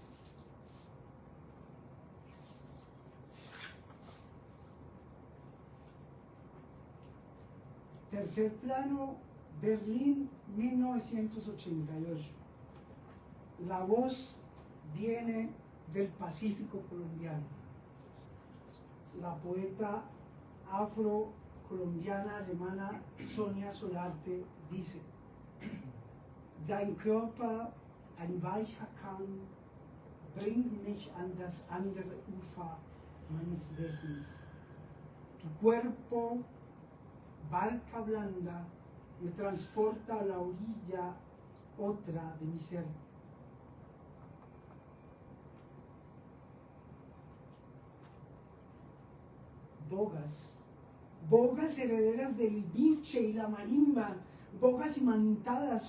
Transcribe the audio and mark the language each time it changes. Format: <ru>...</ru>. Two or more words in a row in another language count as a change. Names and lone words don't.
<es>Tercer plano, Berlín, 1988. La voz viene del Pacífico colombiano. La poeta afro-colombiana alemana Sonia Solarte dice:</es> <de>Dein Körper, ein weicher Kahn, bringt mich an das andere Ufer meines Wessens.</de> <es>Tu cuerpo, barca blanda, me transporta a la orilla otra de mi ser. Bogas, bogas herederas del biche y la marimba, bogas imantadas</es>